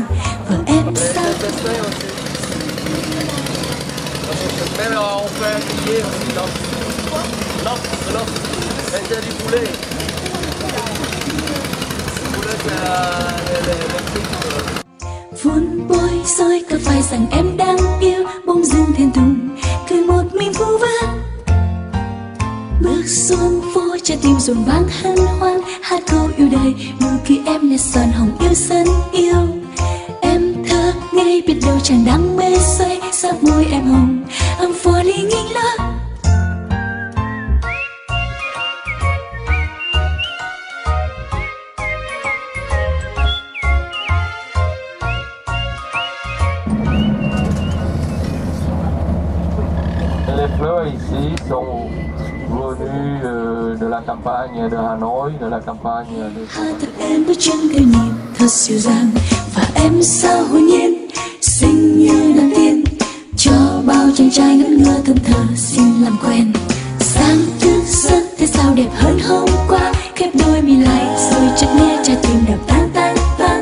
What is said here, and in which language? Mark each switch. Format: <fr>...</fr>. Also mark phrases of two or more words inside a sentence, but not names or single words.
<vi>Và em sao</vi> <fr>Mais alors on fait un billet aussi, non? Non, non. Elle vient du poulet. Le poulet c'est le frites.</fr> <vi>vun bôi xôi có phải rằng em đang yêu bông dưng thẹn thùng cười một mình vu vơ. Bước xuống phố trái tim rộn vang hân hoan hát câu yêu đời, nụ cười em là son hồng yêu sân yêu. Em thơ ngây biết đâu chàng đang mê say, sắc môi em hồng</vi> <en>I'm falling in love.</en> <fr>Les fleurs ici sont venues de la campagne de Hanoi, de la campagne de...</fr> <vi>Hát thật em bước chân theo nhịp thật dịu dàng, và em sao hồn nhiên xinh như đàn tiên, cho bao chàng trai ngẩn ngơ thơm thờ xin làm quen. Sáng thức giấc thế sao đẹp hơn hôm qua, khép đôi mi lại rồi chợt nghe trái tim đập tan tan tan.</vi>